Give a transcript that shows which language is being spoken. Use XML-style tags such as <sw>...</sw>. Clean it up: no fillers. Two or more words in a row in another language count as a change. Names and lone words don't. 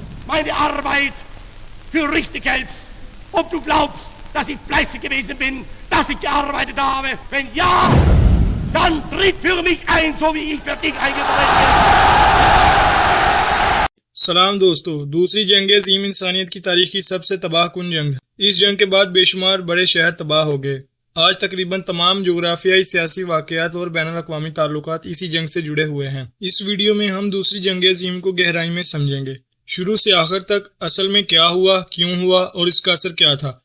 <de>meine Arbeit für richtig hältst, ob du glaubst, dass ich fleißig gewesen bin, dass ich gearbeitet habe. Wenn ja, dann tritt für mich ein, so wie ich für dich eingetreten bin.</de> <ur>سلام دوستو، دوسری جنگ عظیم انسانیت کی تاریخ کی سب سے تباہ کن جنگ ہے۔ اس جنگ کے بعد بے شمار بڑے شہر تباہ ہو گئے۔ آج تقریباً تمام جغرافیائی، سیاسی واقعات اور بین الاقوامی تعلقات اسی جنگ سے جڑے ہوئے ہیں۔ اس ویڈیو میں ہم دوسری جنگ عظیم کو گہرائی میں سمجھیں گے، شروع سے آخر تک، اصل میں کیا ہوا، کیوں ہوا اور اس کا اثر کیا تھا۔</ur>